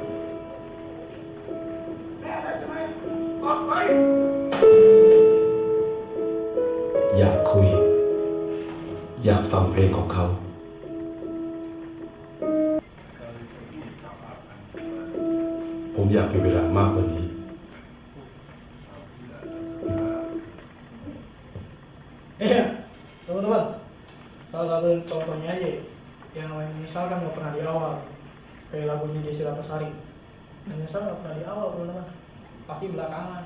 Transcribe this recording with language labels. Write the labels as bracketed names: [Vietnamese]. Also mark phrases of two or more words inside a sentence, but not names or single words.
[Thai] อยากคุย อยากฟังเพลงของเขา ผมอยากมีเวลามากกว่านี้ [Indonesian] Iya, teman-teman. Salah satu contohnya aja yang misalkan nggak pernah di awal, kayak lagunya Desi Ratnasari. Menyesal nggak pernah di awal, teman-teman. Pasti belakangan.